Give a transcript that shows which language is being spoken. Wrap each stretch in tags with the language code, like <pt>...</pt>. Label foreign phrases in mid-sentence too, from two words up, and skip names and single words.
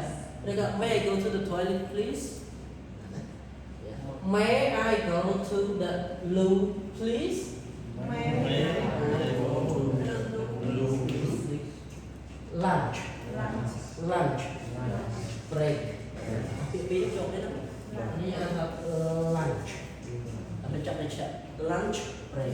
<en>May I go to the toilet, please? May I go to the loo, please? Lunch. Break.</en> <vi>Biến chỗ đấy đó.</vi> <ms>Ini anggap lunch. Tapi cak</ms> <en>lunch break.</en>